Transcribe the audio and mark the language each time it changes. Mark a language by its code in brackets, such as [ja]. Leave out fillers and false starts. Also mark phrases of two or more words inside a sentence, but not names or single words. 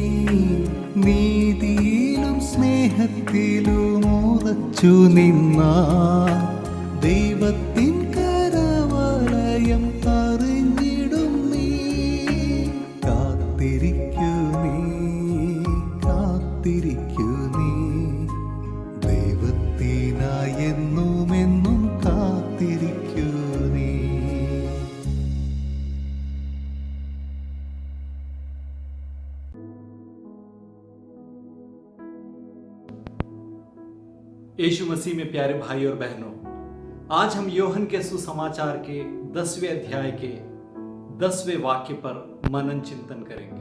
[ml] നീതിയിലും സ്നേഹത്തിലും ഉറച്ചു നിന്ന ദൈവത്തിൻ കരവലയം അറിഞ്ഞിടും നീ. കാത്തിരിക്കൂ നീ, കാത്തിരിക്കൂ നീ. ദൈവത്തിനായി എന്നുമെന്നും കാത്തിരിക്കൂ നീ. [hi] यीशु मसीह में प्यारे भाई और बहनों, आज हम योहन के सुसमाचार के 10वें अध्याय के 10वें वाक्य पर मनन चिंतन करेंगे।